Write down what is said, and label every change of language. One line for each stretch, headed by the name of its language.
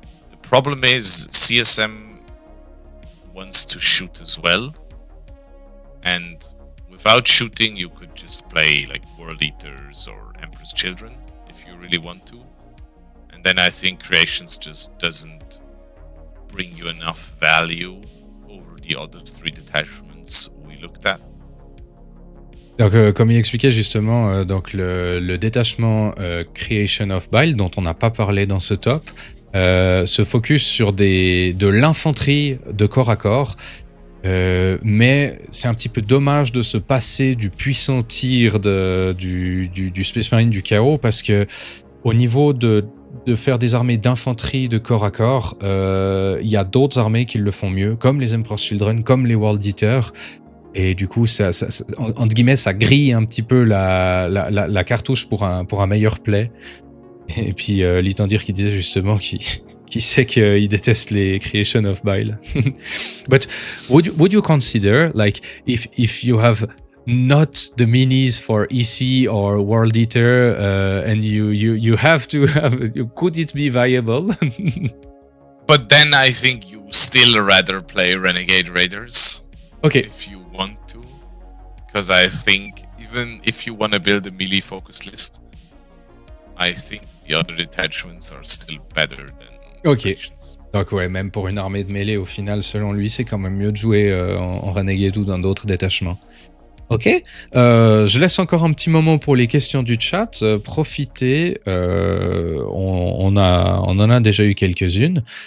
English: The problem is CSM wants to shoot as well, and without shooting, you could just play like World Eaters or Emperor's Children if you really want to. And then I think Creations just doesn't bring you enough value over the other 3 detachments we looked at.
French: Donc, comme il expliquait justement, donc le détachement Creation of Bile, dont on n'a pas parlé dans ce top, se focus sur de l'infanterie de corps à corps. Mais c'est un petit peu dommage de se passer du puissant tir du Space Marine du chaos, parce que au niveau de faire des armées d'infanterie de corps à corps, il y a d'autres armées qui le font mieux, comme les Emperor's Children, comme les World Eaters, et du coup ça entre guillemets ça grille un petit peu la cartouche pour un meilleur play. Et puis Litandir qui disait justement qui sait qu'il déteste les Creation of Bile.
English: But would you consider, like, if you have not the minis for EC or World Eater, and you have to have, could it be viable? But then I think you still rather play Renegade Raiders. Okay. If you want to. Because I think even if you want to build a melee focused list, I think the other detachments are still better than Creations.
French: Donc ouais, même pour une armée de mêlée, au final, selon lui, c'est quand même mieux de jouer en Renegade ou dans d'autres détachements. Ok, je laisse encore un petit moment pour les questions du chat. Profitez, on en a déjà eu quelques-unes.